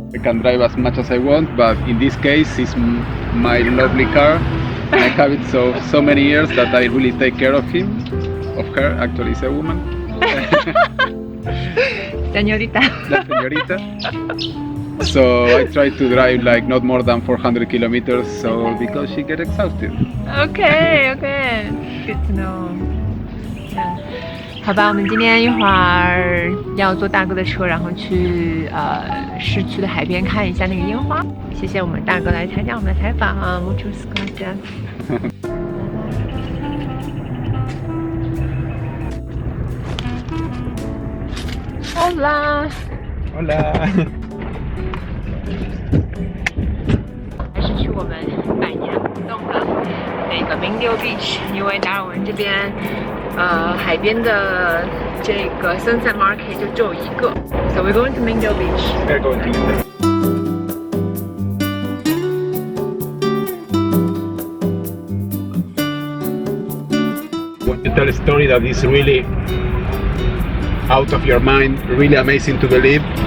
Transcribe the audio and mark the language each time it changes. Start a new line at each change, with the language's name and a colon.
English: I can drive as much as I want, but in this case it's my lovely car and I have it so many years that I really take care of her. Actually it's a woman.
Spanish: Señorita. La señorita.
English: So I try to drive like not more than 400 kilometers, so because she gets exhausted. Okay, good to know.
Chinese: 好吧，我们今天一会儿要坐大哥的车，然后去市区的海边看一下那个烟花。谢谢我们大哥来参加我们的采访，
Spanish: Muchas gracias。 Hola。 Hola。
Chinese: 还是去我们百年不动的那个Mindelo Beach，因为达尔文这边海边的这个 Sunset Market 就只有一个。
English: So we're going to Mindelo Beach. We're going to Mindelo. Want to tell a story that is really out of your mind, really amazing to believe.